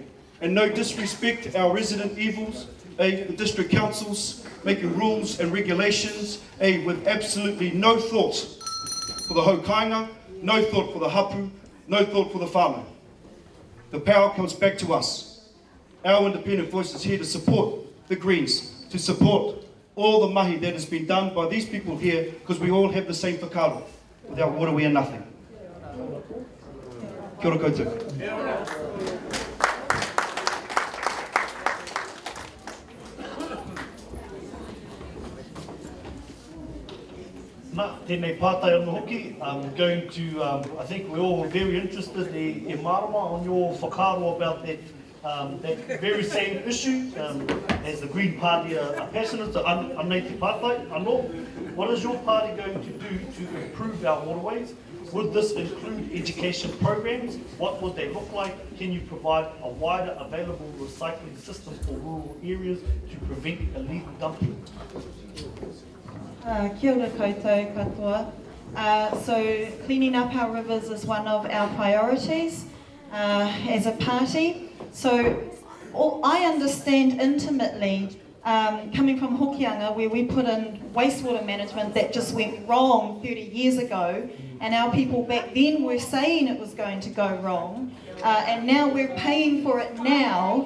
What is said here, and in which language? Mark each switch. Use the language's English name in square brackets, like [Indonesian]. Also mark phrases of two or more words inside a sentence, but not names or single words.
[English] And no disrespect our resident evils, the district councils, making rules and regulations, with absolutely no thought for the hokainga, no thought for the hapu, no thought for the whānau. The power comes back to us. Our independent voice is here to support the Greens, to support all the mahi that has been done by these people here, because we all have the same whakaaro. Without water, we are nothing. [Māori] Kia ora koutou. Tēnei pātai anu hoki. [English] I'm going to, I think we're all very interested in Marama on your whakaaro about that very same issue. As the Green Party are passionate, so [Māori] anei te pātai, anō. [English] What is your party going to do to improve our waterways? Would this include education programs? What would they look like? Can you provide a wider available recycling system for rural areas to prevent illegal dumping? [Māori] Kia ora koutou katoa. [English] So cleaning up our rivers is one of our priorities as a party. So I understand intimately, coming from Hokianga, where we put in wastewater management that just went wrong 30 years ago, and our people back then were saying it was going to go wrong, and now we're paying for it now.